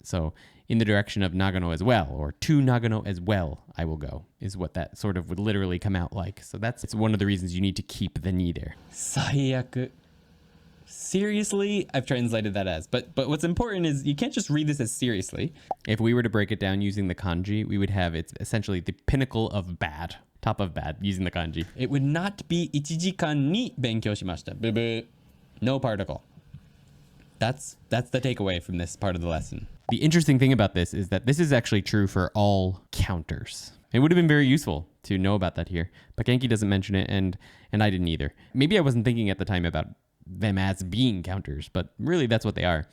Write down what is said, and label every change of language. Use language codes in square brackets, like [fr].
[en] So in the direction of Nagano as well, or to Nagano as well, I will go, is what that sort of would literally come out like. So it's one of the reasons you need to keep the ni there. Saiyaku. Seriously, I've translated that as. But what's important is you can't just read this as seriously. If we were to break it down using the kanji, we would have it's essentially the pinnacle of bad. Top of bad, using the kanji. It would not be [ja] 1時間に勉強しました. [en] Boo boo. No particle. That's the takeaway from this part of the lesson. The interesting thing about this is that this is actually true for all counters. It would have been very useful to know about that here, but Genki doesn't mention it, and I didn't either. Maybe I wasn't thinking at the time about them as being counters, but really that's what they are.